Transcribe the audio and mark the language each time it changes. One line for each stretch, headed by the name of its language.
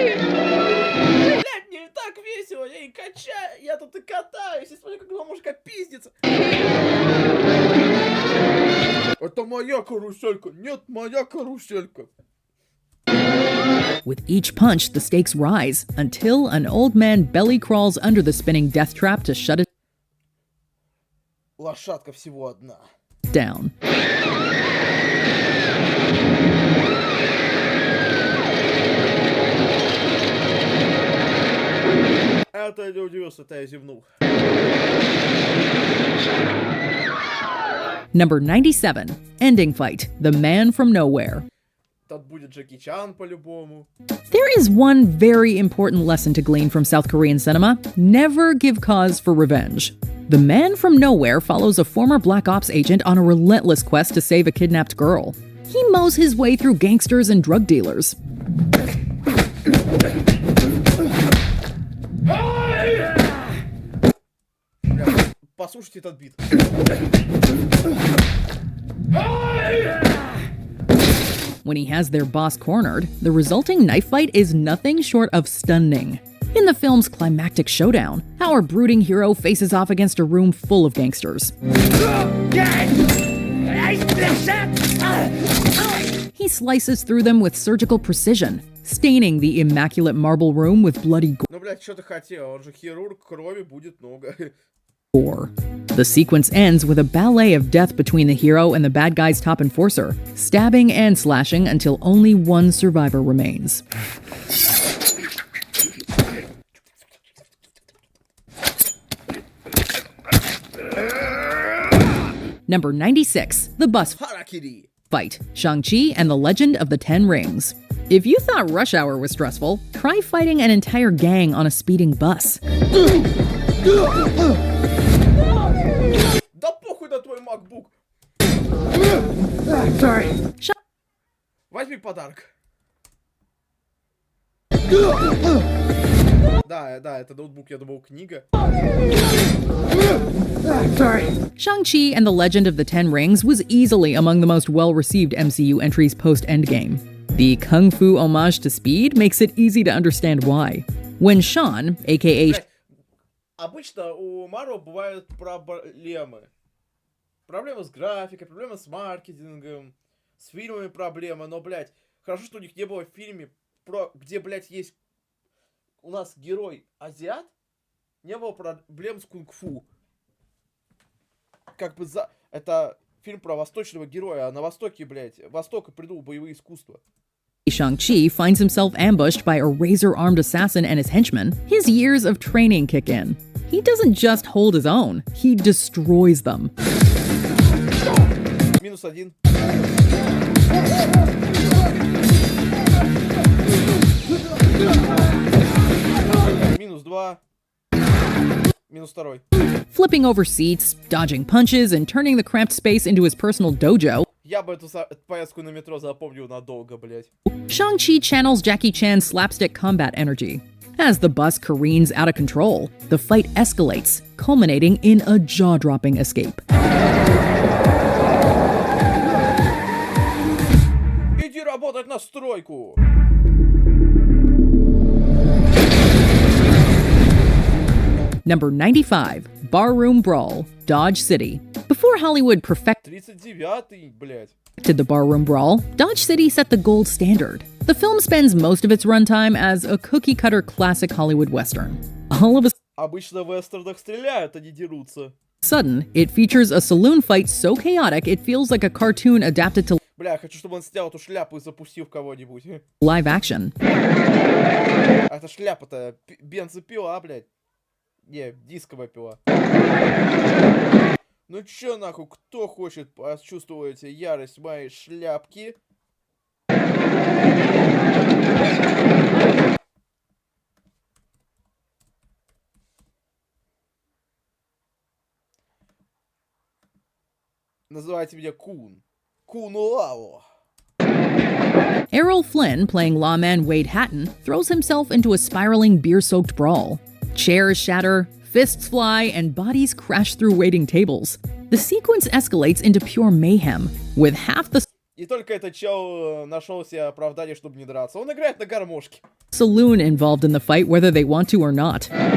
Russian: Блять, мне так весело, я и качаю, я тут и катаюсь, и смотрю, как два мужика пиздится. Это моя каруселька, нет, моя каруселька.
English: With each punch, the stakes rise until an old man belly crawls under the spinning death trap to shut it
Russian: Лошадка всего одна.
English: down.
Russian: Это не удивился, это я зевнул.
English: Number 97, Ending Fight, The Man from Nowhere.
Russian: Тут будет Джеки Чан по-любому.
English: There is one very important lesson to glean from South Korean cinema: never give cause for revenge. The Man from Nowhere follows a former Black Ops agent on a relentless quest to save a kidnapped girl. He mows his way through gangsters and drug dealers.
Russian: Послушайте этот бит.
English: When he has their boss cornered, the resulting knife fight is nothing short of stunning. In the film's climactic showdown, our brooding hero faces off against a room full of gangsters. He slices through them with surgical precision, staining the immaculate marble room with bloody
Russian: Ну, блядь, что ты хотел? Он же хирург, крови будет много.
English: gore. The sequence ends with a ballet of death between the hero and the bad guy's top enforcer, stabbing and slashing until only one survivor remains. Number 96, The Bus
Russian: Харакири.
English: Fight, Shang-Chi and the Legend of the Ten Rings. If you thought Rush Hour was stressful, try fighting an entire gang on a speeding bus.
Russian: Да похуй на твой MacBook.
English: Sorry.
Russian: Возьми подарок. Да, это ноутбук, я думал, книга.
English: Sorry. Shang-Chi and the Legend of the Ten Rings was easily among the most well-received MCU entries post-Endgame. The kung fu homage to speed makes it easy to understand why. When Sean, aka
Russian: Обычно у Marvel бывают проблемы. Проблемы с графикой, проблемы с маркетингом, с фильмами проблемы, но, блядь, хорошо, что у них не было в фильме, где, блядь, есть у нас герой азиат, не было проблем с кунг-фу. Как бы это фильм про восточного героя, а на Востоке, блядь, Восток придумал боевые искусства.
English: Shang-Chi finds himself ambushed by a razor-armed assassin and his henchmen, his years of training kick in. He doesn't just hold his own, he destroys them.
Russian: Минус один. Минус два. Минус второй.
English: Flipping over seats, dodging punches, and turning the cramped space into his personal dojo,
Russian: Я бы эту поездку на метро запомнил надолго, блядь.
English: Shang-Chi channels Jackie Chan's slapstick combat energy. As the bus careens out of control, the fight escalates, culminating in a jaw-dropping escape.
Russian: Иди работать на стройку!
English: Number 95, Barroom Brawl, Dodge City. Before Hollywood perfected
Russian: 39-й, блядь.
English: the barroom brawl, Dodge City set the gold standard. The film spends most of its runtime as a cookie-cutter classic Hollywood Western. All of a
Russian: Обычно в вестернах стреляют, а не дерутся.
English: sudden, it features a saloon fight so chaotic it feels like a cartoon adapted to
Russian: Бля, я хочу, чтобы он снял эту шляпу и запустил в кого-нибудь.
English: live action.
Russian: А эта шляпа-то бензопила, блядь. Не, дисковая пила. Ну чё нахуй, кто хочет почувствовать ярость моей шляпки? Называйте меня Кун. Кун Лао.
English: Errol Flynn, playing lawman Wade Hatton, throws himself into a spiraling beer-soaked brawl. Chairs shatter, fists fly, and bodies crash through waiting tables. The sequence escalates into pure mayhem, with half the
Russian: И только этот чел нашел себе оправдание, чтобы не драться. Он играет на гармошке.
English: saloon involved in the fight whether they want to or not.